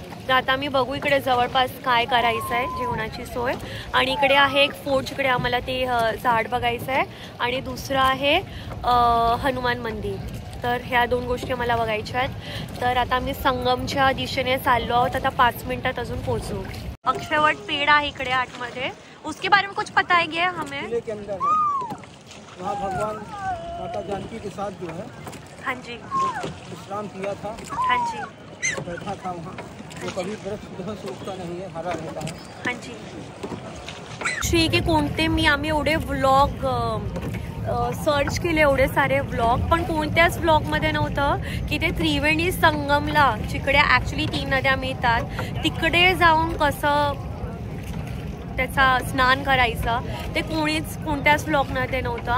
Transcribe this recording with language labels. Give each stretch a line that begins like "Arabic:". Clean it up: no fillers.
Marathi: तर आता आम्ही बघू इकडे जवळपास काय करायचं आहे जेवणाची सोय. आणि इकडे आहे एक फोर्ट, जिकडे आम्हाला ते झाड बघायचं आहे, आणि दुसरं आहे हनुमान मंदिर. तर ह्या 2 गोष्टी मला बघायच्या आहेत. तर आता आम्ही संगमच्या दिशेने चाललो आहोत. आता 5 मिनिटात अजून पोहोचू. अक्षयवट
Hindi: पेड़ है
Marathi: इकडे आतमध्ये.
Hindi: उसके बारे में कुछ पता है क्या हमें? किले के अंदर है, वहाँ भगवान माता जानकी के साथ जो है, हाँ जी, विश्राम किया था, हाँ जी, बैठा था वहाँ. वो कभी वृक्ष उधर से उगता नहीं है, हरा रहता है. हाँ जी.
Marathi: श्री के कोणते मी आम्ही एवढे व्लॉग सर्च केले, एवढे सारे व्लॉग, पण कोणत्याच व्लॉगमध्ये नव्हतं की ते त्रिवेणी संगमला, जिकडे ॲक्च्युली 3 नद्या मिळतात, तिकडे जाऊन कसं त्याचा स्नान करायचं ते कोणत्याच व्लॉगमध्ये नव्हतं.